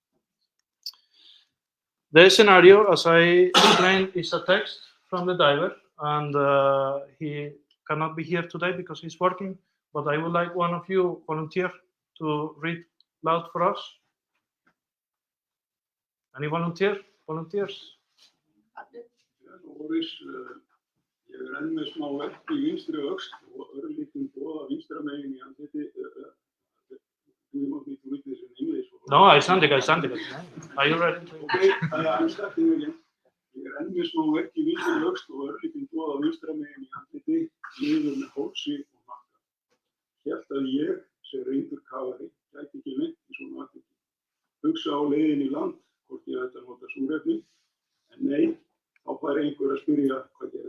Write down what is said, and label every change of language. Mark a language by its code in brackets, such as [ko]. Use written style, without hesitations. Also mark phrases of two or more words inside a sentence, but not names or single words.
[en] The scenario, as I explained, is a text from the diver, and he cannot be here today because he's working, but I would like one of you volunteer to read loud for us. Any volunteers? [is] Ég enn með smá verk í vinstri öxl og örlítinn boða vinstra megin í andliti. [en] Do you want me to read this in English? No, Icelandic. Are you ready? Okay, I'm starting again. [is] Ég enn með smá verk í vinstri öxl og örlítinn boða vinstra megin í andliti, niður með hálsi og hnakka. Hélt að ég, sem reyndur kafari, gæti ekki lent í svona atviki. Hugsa á leiðinni í land, hvort ég ætti að nota súrefni, en nei, þá fær einhver að spyrja hvað gerðist.